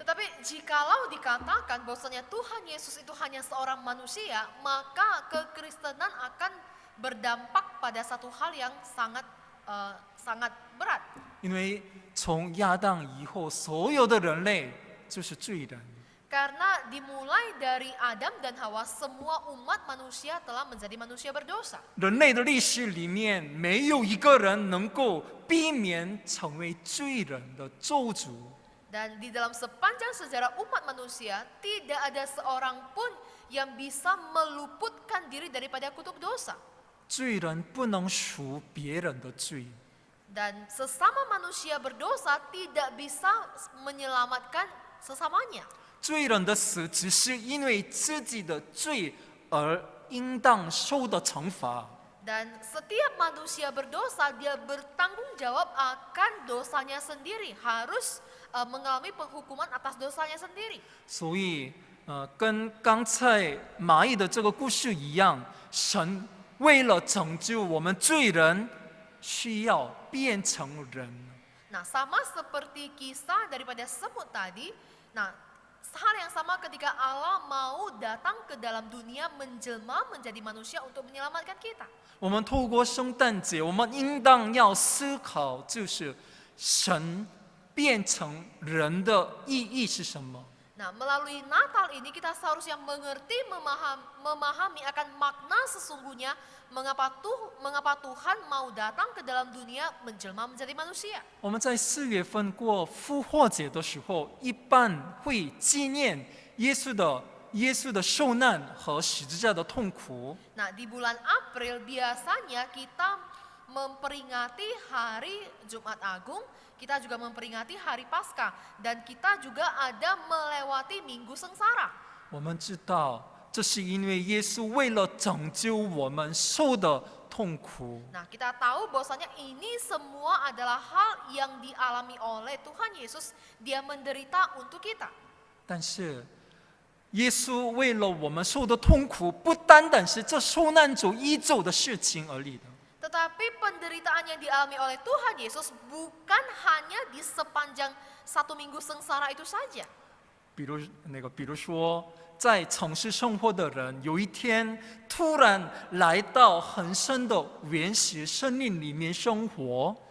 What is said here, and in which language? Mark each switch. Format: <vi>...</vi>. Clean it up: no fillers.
<id>Tetapi jikalau dikatakan bahwasanya Tuhan Yesus itu hanya seorang manusia, maka kekristenan akan berdampak pada satu hal yang sangat berat.</id> <zh>因为从亚当以后，所有的人类就是罪人。</zh> <id>Karena dimulai dari Adam dan Hawa, semua umat manusia telah menjadi manusia berdosa.</id> <zh>人类的历史里面，没有一个人能够避免成为罪人的咒诅。</zh> <id>Dan di dalam sepanjang sejarah umat manusia, tidak ada seorang pun yang bisa meluputkan diri daripada kutuk dosa.</id> <zh>罪人不能赎别人的罪，</zh> <id>Dan sesama manusia berdosa tidak bisa menyelamatkan sesamanya.</id> <zh>罪人的死只是因为自己的罪而应当受的惩罚。</zh> <id>Dan setiap manusia berdosa, dia bertanggung jawab akan dosanya sendiri, harus mengalami penghukuman atas dosanya sendiri.</id> <zh>所以，跟刚才蚂蚁的这个故事一样，神为了拯救我们罪人，需要变成人。</zh> <id>Nah, sama seperti kisah daripada semut tadi, nah hal yang sama ketika Allah mau datang ke dalam dunia menjelma menjadi manusia untuk menyelamatkan kita.</id> <zh>我们透过圣诞节，我们应当要思考，就是神变成人的意义是什么？</zh> <id>Nah, melalui Natal ini kita seharusnya mengerti, memahami akan makna sesungguhnya mengapa Tuhan mau datang ke dalam dunia menjelma menjadi manusia.</id> <zh>我们在4月份过复活节的时候，一般会纪念耶稣的受难和十字架的痛苦。</zh> <id>Nah, di bulan April biasanya kita memperingati hari Jumat Agung, kita juga memperingati hari Paskah, dan kita juga ada melewati Minggu Sengsara.</id> <zh>我们知道，这是因为耶稣为了拯救我们受的痛苦。</zh> <id>Nah, kita tahu bahwasanya ini semua adalah hal yang dialami oleh Tuhan Yesus, dia menderita untuk kita.</id> <zh>但是，耶稣为了我们受的痛苦，不单单是这受难主一走的事情而已的。</zh> <id>Tetapi penderitaan yang dialami oleh Tuhan Yesus bukan hanya di sepanjang 1 minggu sengsara itu saja.</id> <zh>比如说，在城市生活的人，有一天突然来到很深的原始森林里面生活。</zh>